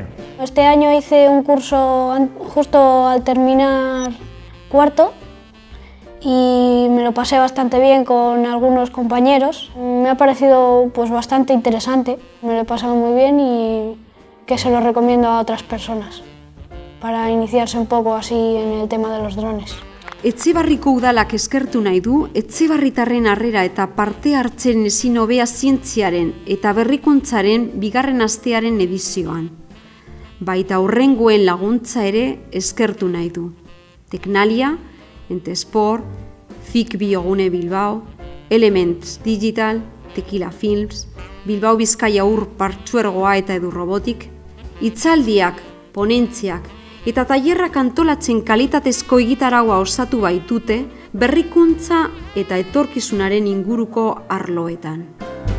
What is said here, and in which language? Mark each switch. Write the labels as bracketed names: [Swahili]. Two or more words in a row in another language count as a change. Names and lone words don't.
[Spanish] Este año hice un curso justo al terminar cuarto y me lo pasé bastante bien con algunos compañeros. Me ha parecido bastante interesante, me lo he pasado muy bien y que se lo recomiendo a otras personas para iniciarse un poco así en el tema de los drones. [Basque] Etxebarriko udalak eskertu nahi du etxebarritarren harrera eta parte hartzen ezin hobea zientziaren eta berrikuntzaren bigarren astearen edizioan. baita hurrengoen laguntza ere eskertu nahi du. Teknalia, Entesport, FIC Biogune Bilbao, Elements Digital, Tequila Films, Bilbao Bizkaia Ur Partzuergoa eta Edu Robotik, hitzaldiak, ponentziak eta tailerrak antolatzen kalitatezko egitaraua osatu baitute berrikuntza eta etorkizunaren inguruko arloetan.